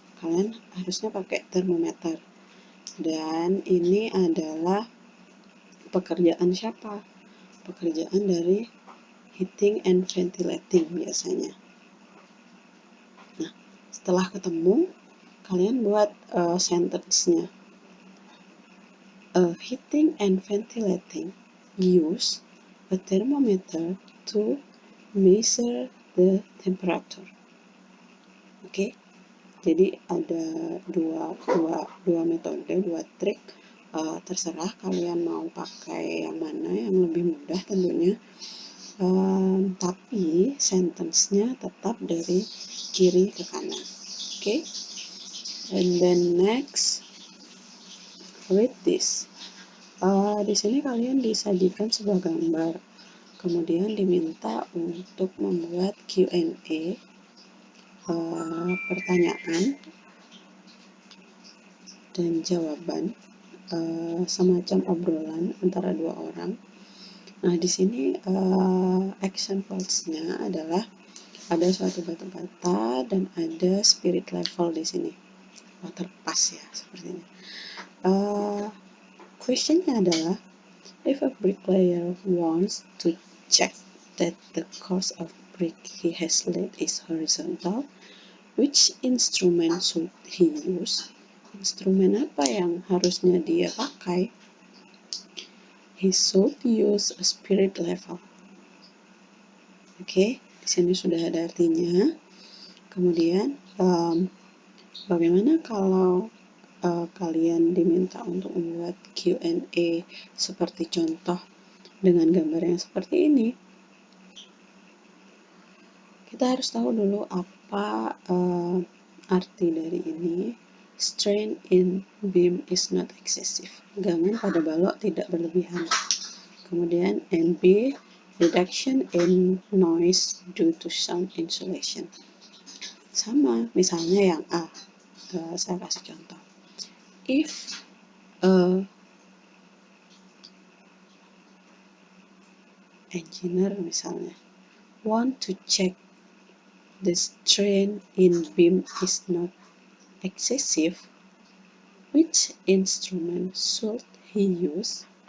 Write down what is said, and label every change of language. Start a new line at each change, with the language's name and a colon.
Indonesian: Kalian harusnya pakai thermometer. Dan ini adalah pekerjaan siapa? Pekerjaan dari
English: heating and ventilating
Indonesian: biasanya. Nah, setelah ketemu, kalian buat sentence-nya.
English: Heating and ventilating use a thermometer to measure the temperature.
Indonesian: Oke, jadi ada dua metode, dua trik. Terserah kalian mau pakai yang mana, yang lebih mudah tentunya. Tapi sentence-nya tetap dari kiri ke kanan. Okay?
English: And then next, read this.
Indonesian: Di sini kalian disajikan sebuah gambar. Kemudian diminta untuk membuat Q&A, pertanyaan dan jawaban, semacam obrolan antara dua orang. Nah, di sini action words-nya adalah ada suatu batu bata dan ada spirit level di sini. Terpas ya sepertinya. Question-nya adalah,
English: if a bricklayer wants to check that the course of brick he has laid is horizontal, which instrument should he use?
Indonesian: Instrumen apa yang harusnya dia pakai?
English: He should use a spirit level.
Indonesian: Oke, di sini sudah ada artinya. Kemudian, bagaimana kalau kalian diminta untuk membuat Q&A seperti contoh dengan gambar yang seperti ini? Kita harus tahu dulu apa arti dari ini.
English: strain in beam is not excessive.
Indonesian: Gangguan pada balok tidak berlebihan. Kemudian
English: NB, reduction in noise due to sound insulation.
Indonesian: Sama, misalnya yang A. Saya kasih contoh.
English: If engineer
Indonesian: misalnya
English: want to check the strain in beam is not excessive, which instrument should he use?